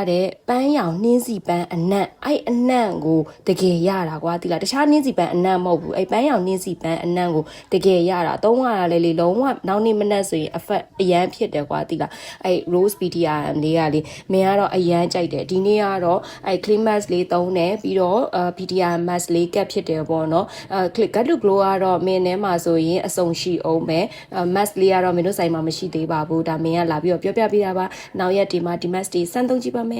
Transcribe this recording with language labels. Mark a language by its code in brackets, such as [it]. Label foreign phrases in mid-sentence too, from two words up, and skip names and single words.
[my] တဲ့ပန်းရောင်နှင်းစီပန်းအနံ့အဲ့အနံ့ကိုတကယ်ရတာကွာတိလားတခြားနှင်းစီပန်းအနံ့မဟုတ်ဘူးအဲ့ပ န်းရောင်နှင်းစီပန်းအနံ့ကိုတကယ်ရတာသုံးရတာလေလုံးဝနောက်နေ့မနက်ဆိုရင် effect အရန်ဖြစ်တယ်ကွာတိလားအဲ့ rose PDR လေးကလေမင်းကတော့အရန်ကြိုက်တယ်ဒီနေ့ကတော့အဲ့ [en] clay mask [my] လေးသုံးတယ်ပြီးတော့ [en] PDR mask [my] လေးကပ်ဖြစ်တယ်ပေါ့နော် glad to glow ကတော့မင်းထဲမှာဆိုရင်အဆုံရှိအောင်ပဲ mask လေးကတော့မင်းတို့ဆိုင်မှာမရှိသေးပါဘူးဒါမင်းကလာပြီးတော့ပြောပြပေးတာပါနောက်ရက်ဒီမှာဒီ mask တွေစမ်းသုံးကြည့်ပါမယ်